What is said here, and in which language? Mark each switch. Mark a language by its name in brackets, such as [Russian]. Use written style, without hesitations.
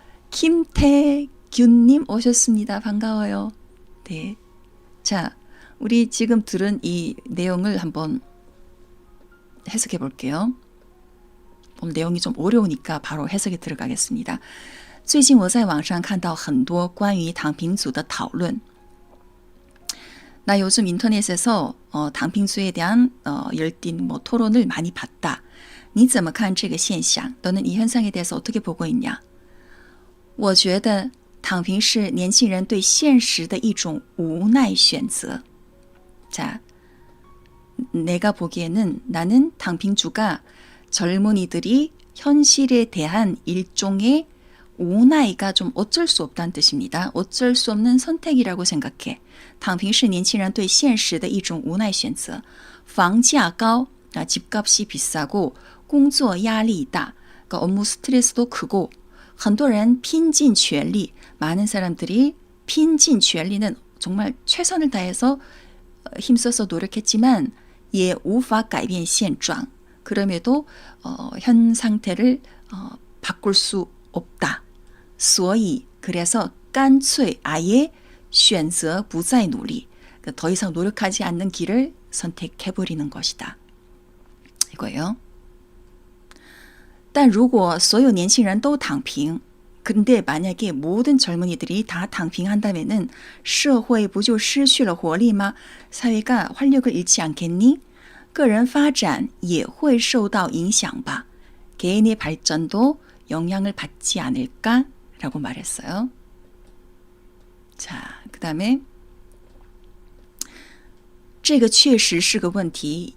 [Korean] 김태균님 오셨습니다. 반가워요. 네. 자, 우리 지금 들은 이 내용을 한번 해석해 볼게요. 오늘 내용이 좀 어려우니까 바로 해석에 들어가겠습니다. [Chinese] 最近我在网上看到很多关于躺平族的讨论。 [Korean] 나 요즘 인터넷에서 당빙수에 대한 열띤 뭐 토론을 많이 봤다. [Chinese] 你怎么看这个现象? [Korean] 너는 이 현상에 대해서 어떻게 보고 있냐? [Chinese] 我觉得躺平是年轻人对现实的一种无奈选择. [Korean] 자, 내가 보기에는 나는 당빙주가 젊은이들이 현실에 대한 일종의 우나이가 좀 어쩔 수 없다는 뜻입니다. 어쩔 수 없는 선택이라고 생각해. [Chinese] 躺平是年轻人对现实的一种无奈选择。房价高, [Korean] 집값이 비싸고 [Chinese] 工作压力大, [Korean] 그러니까 업무 스트레스도 크고 [Chinese] 很多人拼尽全力, [Korean] 많은 사람들이 拼尽全力는 정말 최선을 다해서 힘써서 노력했지만 [Chinese] 也无法改变现状. [Korean] 그럼에도 현 상태를 바꿀 수 없다. 所以 그래서 干脆 아예 [Chinese] 选择不再努力. [Korean] 더 이상 노력하지 않는 길을 선택해버리는 것이다. 이거예요. [Chinese] 但如果所有年轻人都躺平 [Korean] 근데 만약에 모든 젊은이들이 다躺平한다면은 [Chinese] 社会不就失去了活力吗? [Korean] 사회가 활력을 잃지 않겠니? [Chinese] 个人发展也会受到影响吧. [Korean] 개인의 발전도 영향을 받지 않을까? 라고 말했어요. 자, 그 다음에 [Chinese] 这个确实是个问题.